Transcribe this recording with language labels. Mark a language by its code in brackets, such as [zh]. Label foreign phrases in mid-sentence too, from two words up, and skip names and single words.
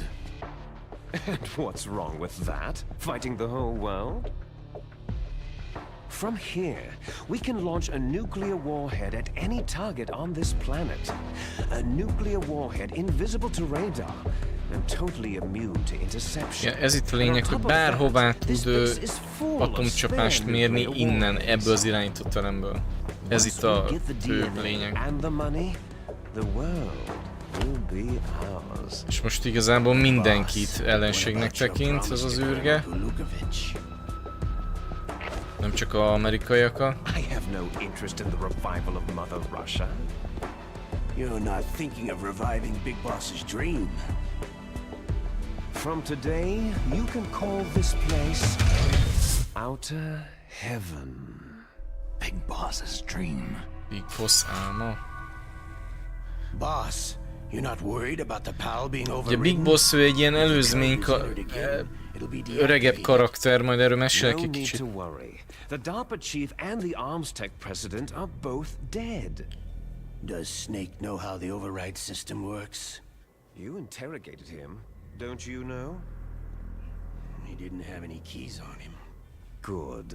[en] And what's wrong with that? Fighting the whole world? From here, we can launch a nuclear warhead at any target on this planet. A nuclear warhead invisible to radar and totally immune to interception. [hu] Ja, ez itt a lényeg, hogy bárhová tud atomcsapást mérni innen, ebből az irányítóteremből. Ez itt a fő lényeg. És most igazából mindenkit ellenségnek tekint ez az űrge. Nem csak az amerikaiakat. [en] I have no interest in the revival of Mother Russia. You're not thinking of reviving Big Boss's dream. From today, you can call this place Outer Heaven. Big Boss's dream. [hu] Big Boss álma. [en] Boss, you're not worried about the PAL being [hu] Ugye [en] overridden? [hu] Big Boss ő egy ilyen előzmény öregebb karakter, majd erről mesélek egy kicsit. [en] The DARPA chief and the Arms Tech president are both dead. Does Snake know how the override system works? You interrogated him, don't you know? He didn't have any keys on him. Good.